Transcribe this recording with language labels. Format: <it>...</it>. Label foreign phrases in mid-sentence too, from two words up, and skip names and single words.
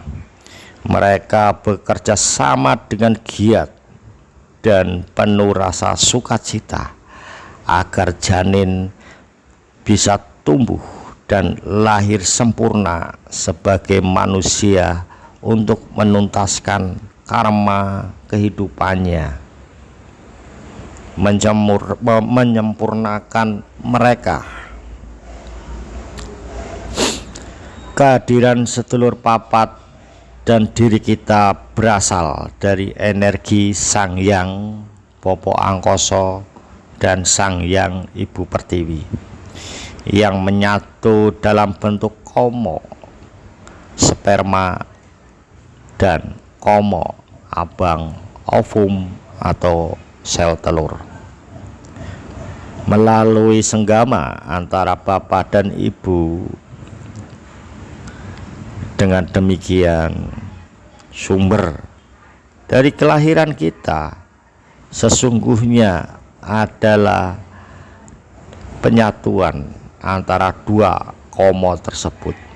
<id>Mereka bekerja sama dengan giat dan penuh rasa sukacita agar janin bisa tumbuh dan lahir sempurna sebagai manusia untuk menuntaskan karma kehidupannya, menyempurnakan mereka. Kehadiran</id> <jv>sedulur papat</jv> <id>dan diri kita berasal dari energi Sang Hyang Bopo Angkoso dan Sang Hyang Ibu Pertiwi yang menyatu dalam bentuk komo sperma dan</id> <jv>komo abang</jv> <id>ovum atau sel telur. Melalui senggama antara bapak dan ibu, dengan demikian sumber dari kelahiran kita sesungguhnya adalah penyatuan antara dua komo tersebut,</id>